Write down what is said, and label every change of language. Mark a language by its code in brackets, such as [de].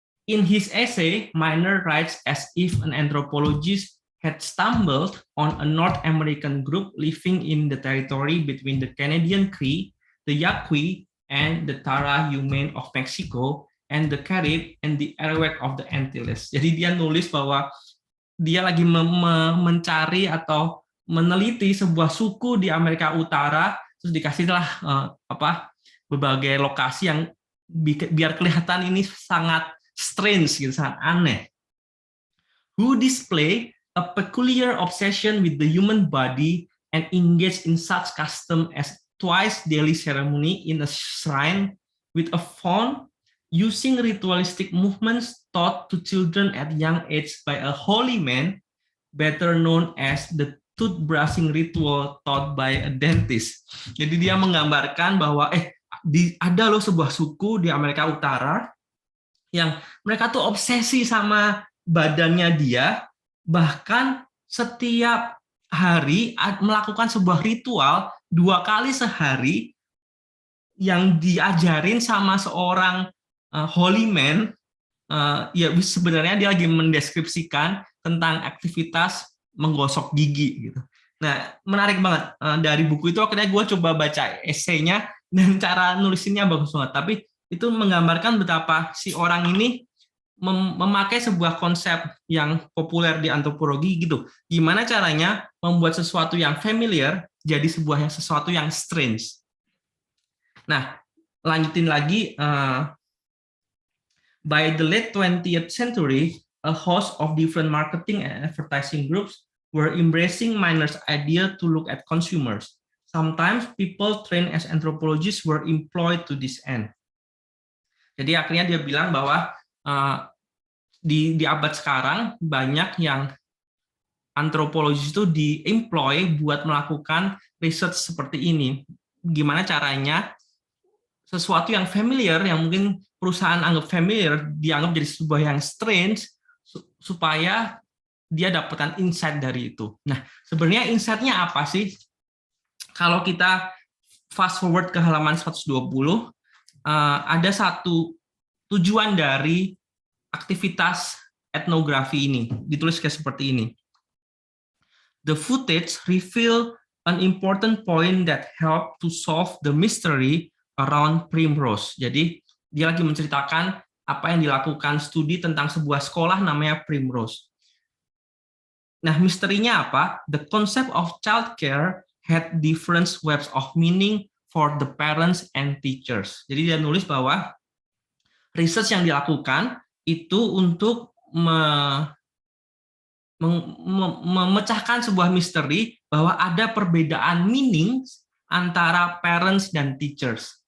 [en] In his essay, Minor writes as if an anthropologist had stumbled on a North American group living in the territory between the Canadian Cree, the Yaqui, and the Tara Humane of Mexico, and the Carib and the Arawak of the Antilles. [id] Jadi dia nulis bahwa dia lagi mencari atau meneliti sebuah suku di Amerika Utara, terus dikasihlah berbagai lokasi yang biar kelihatan ini sangat strange gitu, sangat aneh. [en] Who display a peculiar obsession with the human body and engage in such custom as twice daily ceremony in a shrine with a faun, using ritualistic movements taught to children at young age by a holy man, better known as the toothbrushing ritual taught by a dentist. [id] Jadi dia menggambarkan bahwa ada loh sebuah suku di Amerika Utara yang mereka tuh obsesi sama badannya dia, bahkan setiap hari melakukan sebuah ritual 2 kali sehari yang diajarin sama seorang holy man. Ya sebenarnya dia lagi mendeskripsikan tentang aktivitas menggosok gigi gitu. Nah, menarik banget. Dari buku itu akhirnya gue coba baca esainya dan cara nulisinnya bagus banget. Tapi itu menggambarkan betapa si orang ini memakai sebuah konsep yang populer di antropologi gitu. Gimana caranya membuat sesuatu yang familiar jadi sesuatu yang strange. Nah, lanjutin lagi. [en] By the late 20th century, a host of different marketing and advertising groups were embracing Minor's idea to look at consumers. Sometimes people trained as anthropologists were employed to this end. [id] Jadi akhirnya dia bilang bahwa di abad sekarang banyak yang antropologis itu di-employ buat melakukan research seperti ini. Gimana caranya sesuatu yang familiar, yang mungkin perusahaan anggap familiar, dianggap jadi sebuah yang strange, supaya dia dapatkan insight dari itu. Nah, sebenarnya insight-nya apa sih? Kalau kita fast forward ke halaman 120, ada satu tujuan dari aktivitas etnografi ini. Ditulis kayak seperti ini. [en] The footage reveal an important point that help to solve the mystery around Primrose. [id] Jadi dia lagi menceritakan apa yang dilakukan studi tentang sebuah sekolah namanya Primrose. Nah, misterinya apa? [en] The concept of childcare had different webs of meaning for the parents and teachers. [id] Jadi dia nulis bahwa research yang dilakukan itu untuk memecahkan sebuah misteri bahwa ada perbedaan meaning antara parents dan teachers.